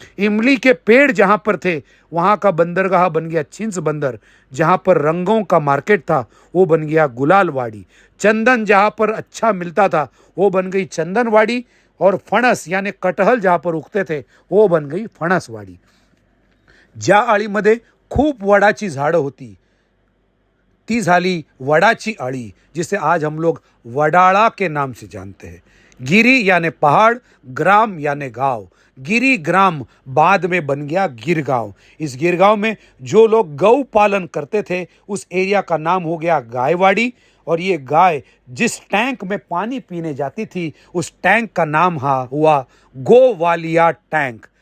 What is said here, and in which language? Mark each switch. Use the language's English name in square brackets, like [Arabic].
[Hindi] इमली के पेड़ जहाँ पर थे, वहाँ का बंदरगाह बन गया छिंस बंदर। जहाँ पर रंगों का मार्केट था, वो बन गया गुलालवाड़ी। चंदन जहाँ पर अच्छा मिलता था, वो बन गई चंदनवाड़ी। और फणस यानी कटहल जहाँ पर उगते थे, वो बन गई फणसवाड़ी। [Marathi] ज्या आळीमध्ये खूप वडाची झाडं होती, ती झाली वडाची आळी, [Hindi] जिसे आज हम लोग वडाला के नाम से जानते हैं। गिरी यानी पहाड़, ग्राम यानी गांव। गिरी ग्राम बाद में बन गया गिरगांव। इस गिरगांव में जो लोग गौ पालन करते थे, उस एरिया का नाम हो गया गायवाड़ी। और ये गाय जिस टैंक में पानी पीने जाती थी, उस टैंक का नाम हुआ गोवालिया टैंक।